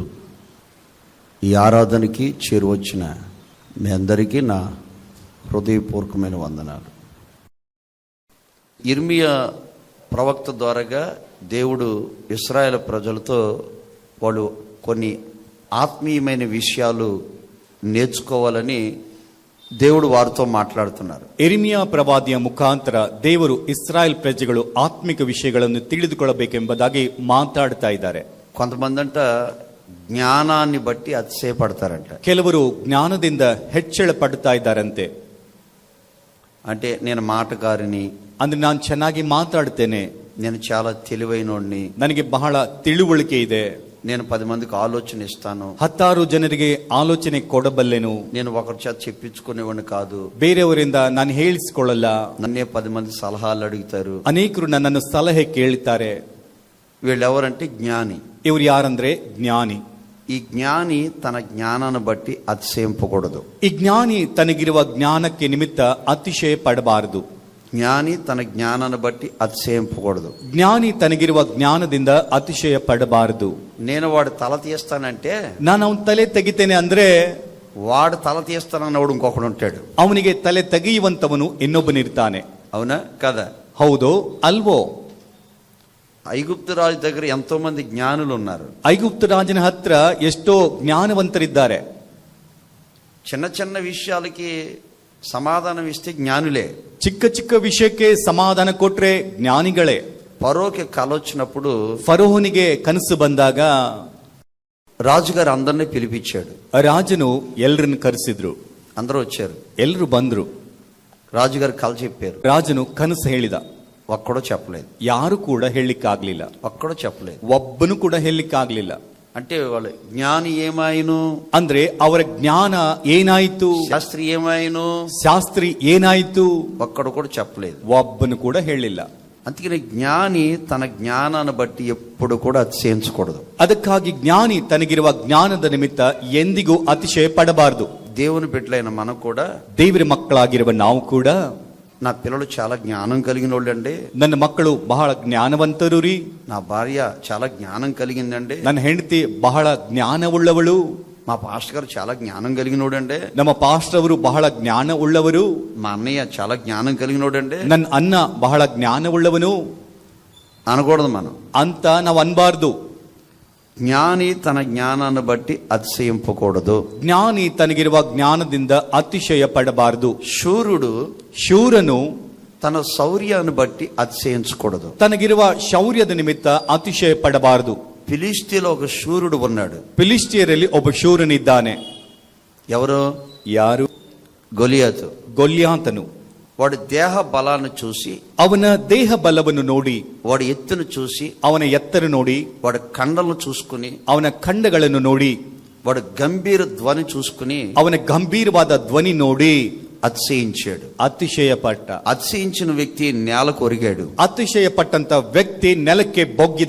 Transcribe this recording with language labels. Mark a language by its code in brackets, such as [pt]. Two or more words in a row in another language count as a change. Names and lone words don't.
[te] ఈ ఆరాధనకి చేరువచ్చిన మీ అందరికీ నా హృదయపూర్వకమైన వందనాలు. ఇర్మియా ప్రవక్త ద్వారాగా దేవుడు ఇశ్రాయేలు ప్రజలతో వాళ్ళు కొన్ని ఆత్మీయమైన విషయాలు నేర్చుకోవాలని దేవుడు వారితో మాట్లాడుతున్నారు. [kn] ಇರ್ಮಿಯಾ ಪ್ರವಾದಿಯ ಮುಖಾಂತರ ದೇವರು ಇಸ್ರಾಯೇಲ್ ಪ್ರಜೆಗಳು ಆತ್ಮಿಕ ವಿಷಯಗಳನ್ನು ತಿಳಿದುಕೊಳ್ಳಬೇಕೆಂಬುದಾಗಿ ಮಾತಾಡ್ತಾ ಇದ್ದಾರೆ. [te] కొంతమంది అంట జ్ఞానాన్ని బట్టి అతిశయపడతారంట. [kn] ಕೆಲವರು ಜ್ಞಾನದಿಂದ ಹೆಚ್ಚಳ ಪಡ್ತಾ ಇದ್ದಾರಂತೆ. [te] అంటే నేను మాటగారిని, [kn] ಅಂದ್ರೆ ನಾನು ಚೆನ್ನಾಗಿ ಮಾತಾಡ್ತೇನೆ, [te] నేను చాలా తెలివైనోడిని, [kn] ನನಗೆ ಬಹಳ ತಿಳುವಳಿಕೆ ಇದೆ, [te] నేను 10 మందికి ఆలోచన ఇస్తాను, [kn] 10 ಜನರಿಗೆ ಆಲೋಚನೆ ಕೊಡಬಲ್ಲೆನು, [te] నేను ఒకరి చేత చెప్పించుకునేవాడిని కాదు, [kn] ಬೇರೆಯವರಿಂದ ನಾನು ಹೇಳಿಸಿಕೊಳ್ಳಲ್ಲ, [te] నన్నే 10 మంది సలహాలు అడుగుతారు, [kn] ಅನೇಕರು ನನ್ನನ್ನು ಸಲಹೆ ಕೇಳ್ತಾರೆ. [te] వీళ్ళెవరంటే జ్ఞాని. [kn] ಇವರು ಯಾರಂದ್ರೆ ಜ್ಞಾನಿ. [te] ఈ జ్ఞాని తన జ్ఞానాన్ని బట్టి అతిశయింపకూడదు. [kn] ಈ ಜ್ಞಾನಿ ತನಗಿರುವ ಜ್ಞಾನಕ್ಕೆ ನಿಮಿತ್ತ ಅತಿಶಯ ಪಡಬಾರದು. [te] జ్ఞాని తన జ్ఞానాన్ని బట్టి అతిశయింపకూడదు. [kn] ಜ್ಞಾನಿ ತನಗಿರುವ ಜ್ಞಾನದಿಂದ ಅತಿಶಯ ಪಡಬಾರದು. [te] నేను వాడు తల తీస్తానంటే, [kn] ನಾನು ಅವನ ತಲೆ ತೆಗಿತೇನೆ ಅಂದ್ರೆ [te] వాడు తల తీస్తానన్నవాడు ఇంకొకడు ఉంటాడు. [kn] ಅವನಿಗೆ ತಲೆ ತೆಗೆಯುವಂತವನು ಇನ್ನೊಬ್ಬನಿರ್ತಾನೆ. [te] అవునా కదా? [kn] ಹೌದು ಅಲ್ವೋ? [te] ఐగుప్తు రాజు దగ్గర ఎంతో మంది జ్ఞానులు ఉన్నారు. [kn] ಐಗುಪ್ತ ರಾಜನ ಹತ್ರ ಎಷ್ಟೋ ಜ್ಞಾನವಂತರಿದ್ದಾರೆ. [te] చిన్న చిన్న విషయాలకి సమాధానం ఇస్తే జ్ఞానులే. [kn] ಚಿಕ್ಕ ಚಿಕ್ಕ ವಿಷಯಕ್ಕೆ ಸಮಾಧಾನ ಕೊಟ್ರೆ ಜ್ಞಾನಿಗಳೇ. [te] ఫరోకి కల వచ్చినప్పుడు, [kn] ಫರೋಹನಿಗೆ ಕನಸು ಬಂದಾಗ [te] రాజుగారు అందరినీ పిలిపించాడు. [kn] ರಾಜನು ಎಲ್ಲರನ್ನು ಕರೆಸಿದ್ರು. [te] అందరూ వచ్చారు, [kn] ಎಲ್ಲರೂ ಬಂದ್ರು. [te] రాజుగారు కల చెప్పారు. [kn] ರಾಜನು ಕನಸು ಹೇಳಿದ. [te] ఒక్కడో చెప్పలేదు. [kn] ಯಾರು ಕೂಡ ಹೇಳಲಿಕ್ಕಾಗ್ಲಿಲ್ಲ. [te] ఒక్కడో చెప్పలేదు. [kn] ಒಬ್ಬನು ಕೂಡ ಹೇಳಲಿಕ್ಕಾಗ್ಲಿಲ್ಲ. [te] అంటే వాళ్ళు జ్ఞాని ఏమాయను [kn] ಅಂದ್ರೆ ಅವರ ಜ್ಞಾನ ಏನಾಯ್ತು, [te] శాస్త్రి ఏమాయను, [kn] ಶಾಸ್ತ್ರಿ ಏನಾಯ್ತು, [te] ఒక్కడు కూడా చెప్పలేదు. [kn] ಒಬ್ಬನು ಕೂಡ ಹೇಳಿಲ್ಲ. [te] అందుకని జ్ఞాని తన జ్ఞానాన్ని బట్టి ఎప్పుడు కూడా అతిశయించకూడదు. [kn] ಅದಕ್ಕಾಗಿ ಜ್ಞಾನಿ ತನಗಿರುವ ಜ್ಞಾನದ ನಿಮಿತ್ತ ಎಂದಿಗೂ ಅತಿಶಯ ಪಡಬಾರದು. [te] దేవుని బిడ్డలైన మనం కూడా, [kn] ದೇವರ ಮಕ್ಕಳಾಗಿರುವ ನಾವು ಕೂಡ, [te] నా పిల్లలు చాలా జ్ఞానం కలిగిన వాళ్ళండి, [kn] ನನ್ನ ಮಕ್ಕಳು ಬಹಳ ಜ್ಞಾನವಂತರು ರೀ, [te] నా భార్య చాలా జ్ఞానం కలిగిందండి, [kn] ನನ್ನ ಹೆಂಡತಿ ಬಹಳ ಜ್ಞಾನವುಳ್ಳವಳು, [te] మా పాస్టర్ గారు చాలా జ్ఞానం కలిగినోడండి, [kn] ನಮ್ಮ ಪಾಸ್ಟರ್ ಅವರು ಬಹಳ ಜ್ಞಾನ ಉಳ್ಳವರು, [te] మా అన్నయ్య చాలా జ్ఞానం కలిగినోడండి, [kn] ನನ್ನ ಅಣ್ಣ ಬಹಳ ಜ್ಞಾನವುಳ್ಳವನು [te] అనకూడదు మనం. [kn] ಅಂತ ನಾವು ಅನ್ಬಾರ್ದು. [te] జ్ఞాని తన జ్ఞానాన్ని బట్టి అతిశయింపకూడదు. [kn] ಜ್ಞಾನಿ ತನಗಿರುವ ಜ್ಞಾನದಿಂದ ಅತಿಶಯ ಪಡಬಾರದು. ಶೂರನು [te] తన శౌర్యాన్ని బట్టి అతిశయించకూడదు. [kn] ತನಗಿರುವ ಶೌರ್ಯದ ನಿಮಿತ್ತ ಅತಿಶಯ ಪಡಬಾರದು. [te] ఫిలిష్తీలో ఒక శూరుడు ఉన్నాడు. [kn] ಫಿಲಿಸ್ಟಿಯರಲ್ಲಿ ಒಬ್ಬ ಶೂರನಿದ್ದಾನೆ. [te] ఎవరు? [kn] ಯಾರು? [te] గొలియాతు. [kn] ಗೊಲ್ಯಾತನು. [te] వాడి దేహ బలాన్ని చూసి, [kn] ಅವನ ದೇಹ ಬಲವನ್ನು ನೋಡಿ, [te] వాడి ఎత్తును చూసి, [kn] ಅವನ ಎತ್ತರ ನೋಡಿ, [te] వాడి కండలను చూసుకుని, [kn] ಅವನ ಖಂಡಗಳನ್ನು ನೋಡಿ, [te] వాడు గంభీర ధ్వని చూసుకుని, [kn] ಅವನ ಗಂಭೀರವಾದ ಧ್ವನಿ ನೋಡಿ [te] అతిశయించాడు. [kn] ಅತಿಶಯ ಪಟ್ಟ. [te] అతిశయించిన వ్యక్తి నేలకు ఒరిగాడు. [kn] ಅತಿಶಯ ಪಟ್ಟಂತ ವ್ಯಕ್ತಿ ನೆಲಕ್ಕೆ ಬೊಗ್ಗಿದ.